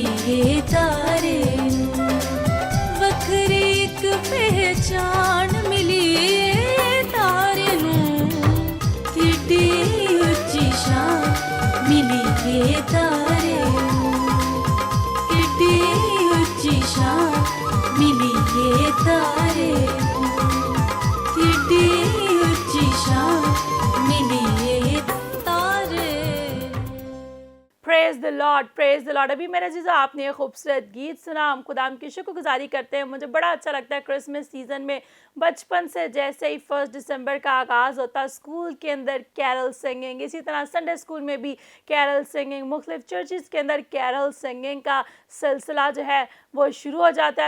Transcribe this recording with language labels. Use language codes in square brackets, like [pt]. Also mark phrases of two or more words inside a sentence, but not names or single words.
[pa] یہ تارے نوں وکھری اک پہچان ملی یہ تارے نوں کڈی اچی شان ملی یہ تارے نوں کڈی اچی شان ملی یہ تارے نوں کڈی اچی شان ملی یہ تارے [en] Praise the Lord, praise the Lord. [ur] ابھی میرے جیجا آپ نے یہ خوبصورت گیت سنا، ہم خدا کی شکرگزاری کرتے ہیں. مجھے بڑا اچھا لگتا ہے [en] Christmas season [ur] میں بچپن سے جیسے ہی 1 دسمبر کا آغاز ہوتا ہے سکول کے اندر [en] carol singing, [ur] اسی طرح [en] Sunday school [ur] میں بھی [en] carol singing, [ur] مختلف چرچز کے اندر [en] carol singing [ur] کا سلسلہ جو ہے وہ شروع ہو جاتا ہے.